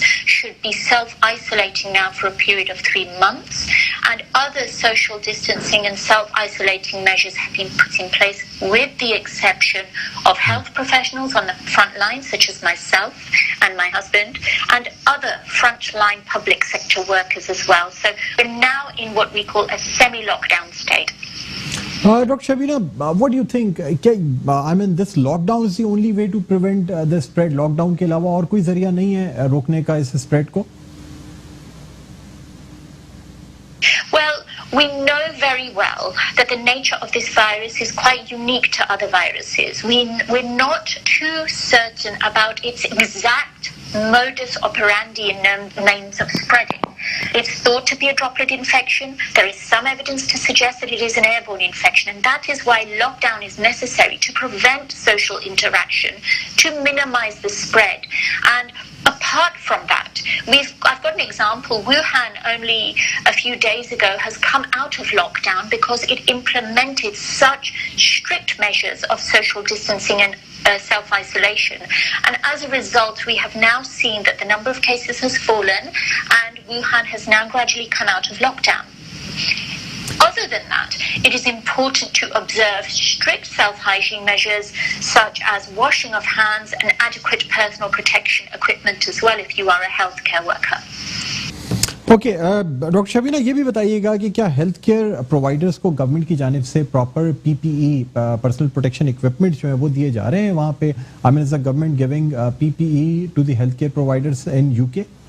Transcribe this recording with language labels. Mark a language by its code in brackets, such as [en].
[en] should be self-isolating now for a period of 3 months, and other social distancing and self-isolating measures have been put in place, with the exception of health professionals on the front line, such as myself and my husband, and other frontline public sector workers as well. So we're now in what we call a semi-lockdown state. Dr. Shabina, what do you think? I mean, this lockdown is the only way to prevent the spread. [hi] Lockdown के अलावा और कोई जरिया नहीं है रोकने का इस spread को? [en] Well, we know very well that the nature of this virus is quite unique to other viruses. We're not too certain about its exact modus operandi and means of spreading. It's thought to be a droplet infection. There is some evidence to suggest that it is an airborne infection, and that is why lockdown is necessary, to prevent social interaction, to minimize the spread. And apart from that, I've got an example. Wuhan, only a few days ago, has come out of lockdown because it implemented such strict measures of social distancing and self-isolation. And as a result, we have now seen that the number of cases has fallen, and Wuhan has now gradually come out of lockdown. Other than that, it is important to observe strict self-hygiene measures such as washing of hands and adequate personal protection equipment as well if you are a healthcare worker. [hi] Okay doctor Shabina, ये भी बताइएगा कि क्या health care providers को government की जानिब से proper PPE personal protection equipment जो है वो दिए जा रहे हैं वहाँ पे? [en] I mean, is the government giving PPE to the health care providers in UK?